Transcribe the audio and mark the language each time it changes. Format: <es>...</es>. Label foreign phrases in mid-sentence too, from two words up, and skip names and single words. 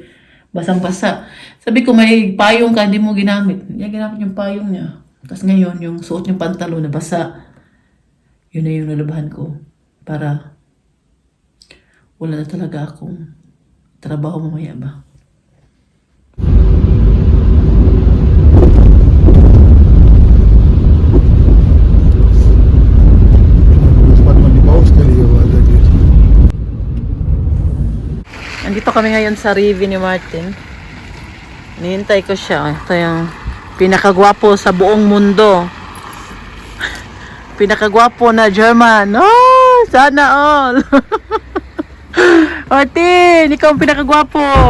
<tl>Basang-basa. Sabi ko, may payong ka, hindi mo ginamit. Niya ginamit yung payong niya. Tapos ngayon, yung suot yung pantalo na basa. Yun na yung nalabahan ko. Para wala na talaga akong trabaho mamaya ba.</tl> <de>Wat man die Baustelle hier weitergeht.</de> <tl>Andito kami ngayon sa Rivi ni Martin. Nihintay ko siya. Ito yung pinakagwapo sa buong mundo. Pinakagwapo na German. Oh, sana all. Martin, ikaw ang pinakagwapo.</tl>